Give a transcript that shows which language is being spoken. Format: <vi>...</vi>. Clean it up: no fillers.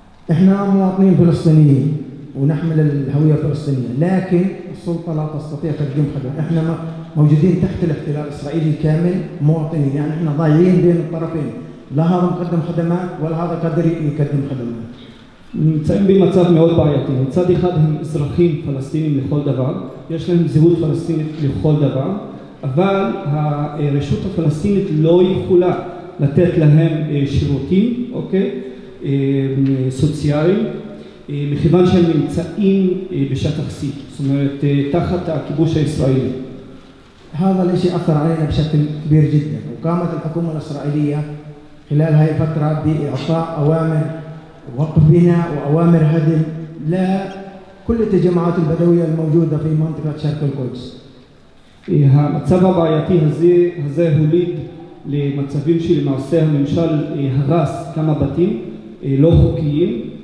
<ar>احنا مواطنين فلسطينيين ونحمل الهوية الفلسطينية، لكن السلطة لا تستطيع تقديم خدمات، احنا موجودين تحت الاحتلال الإسرائيلي كامل مواطنين، يعني احنا ضايعين بين الطرفين، لا هذا مقدم خدمات ولا هذا قادر يقدم خدمات.</ar> <he>נמצאים במצב מאוד בעייתי. מצד אחד הם אזרחים פלסטינים לכל דבר, יש להם זהות פלסטינית לכל דבר, אבל הרשות הפלסטינית לא יכולה לתת להם שירותים, אוקיי? סוציאליים, מכיוון שהם נמצאים בשטח C, זאת אומרת תחת הכיבוש הישראלי.</he> <ar>هذا الشيء أثر علينا بشكل كبير جدا، وقامت الحكومة الإسرائيلية خلال هاي الفترة بإعطاء أوامر وقف بناء وأوامر هدم لكل التجمعات البدوية الموجودة في منطقة شرق القدس.</ar> <he>המצב הבעייתי הזה הוליד למצבים שלמעשה הממשל הרס כמה בתים לא חוקיים.</he>